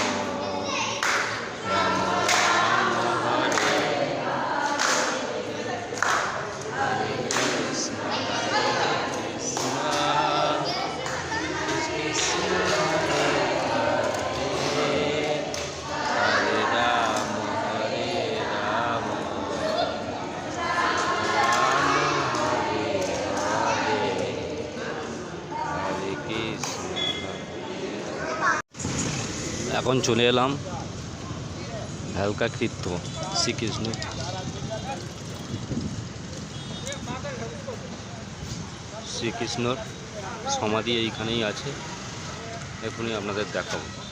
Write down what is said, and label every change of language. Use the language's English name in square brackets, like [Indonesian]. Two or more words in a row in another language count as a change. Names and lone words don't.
[Sanskrit] राम हरे, हरे कृष्ण कृष्ण कृष्ण हरे हरे, हरे राम राम हरे हरे, हरे कृष्ण। [Bangla] এখন চলে এলাম হালকা কীর্ত শ্রীকৃষ্ণ। শ্রীকৃষ্ণর সমাধি এইখানেই আছে, এখনই আপনাদের দেখাবো।